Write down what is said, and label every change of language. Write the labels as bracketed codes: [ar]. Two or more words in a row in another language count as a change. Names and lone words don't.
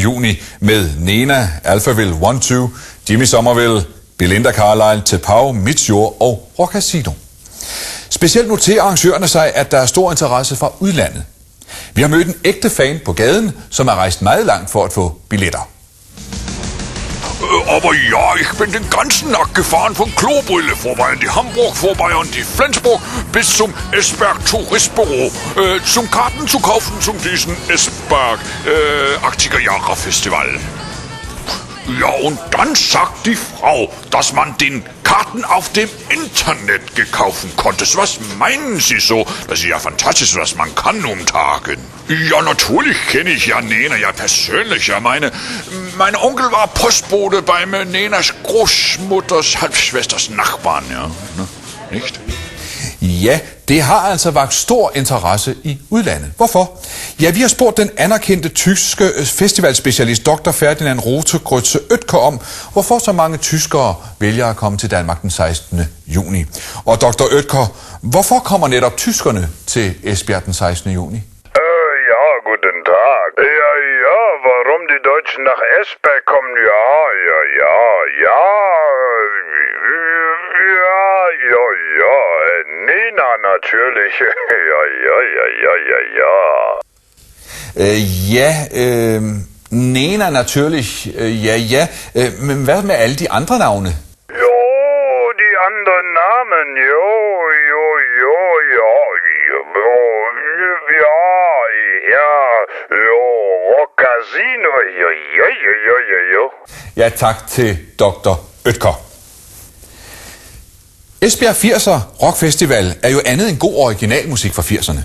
[da] juni med Nena, Alphaville 1-2, Jimmy Somerville, Belinda Carlisle, Tepau, Midtjord og Rock Casino. Specielt noterer arrangørerne sig, at der er stor interesse fra udlandet. Vi har mødt en ægte fan på gaden, som er rejst meget langt for at få billetter. [de] Aber ja, ich bin den ganzen Tag gefahren von Klobrille vorbei in die Hamburg, vorbei und die Flensburg bis zum Esbjerg Touristbüro, zum Karten zu kaufen zum diesen Esbjerg 80er Jahre Festival. Ja, und dann sagt die Frau, dass man den Karten auf dem Internet gekauft konnte. Was meinen Sie so? Das ist ja fantastisch, was man kann um Tagen. Ja, natürlich kenne ich ja Nena, ja persönlich. Ja, mein Onkel war Postbote bei Nenas Großmutters Halbschwesters Nachbarn, ja. Nicht? Ja, [da] det har altså vakt stor interesse i udlandet. Hvorfor? Ja, vi har spurgt den anerkendte tyske festivalspecialist Dr. Ferdinand Rote-Grütze Oetker om, hvorfor så mange tyskere vælger at komme til Danmark den 16. juni. Og Dr. Oetker, hvorfor kommer netop tyskerne til Esbjerg den 16. juni? [de] Ja, guten Tag. Ja, warum die Deutschen nach Esbjerg kommen? Ja. Nena natürlich. Nena natürlich, ja. [da] Men hvad med alle de andre navne? [de] Jo, die anderen Namen, jo. Rock Casino, jo. [da] Ja, tak til Dr. Oetker. Esbjerg 80'er Rock Festival er jo andet end god originalmusik fra 80'erne.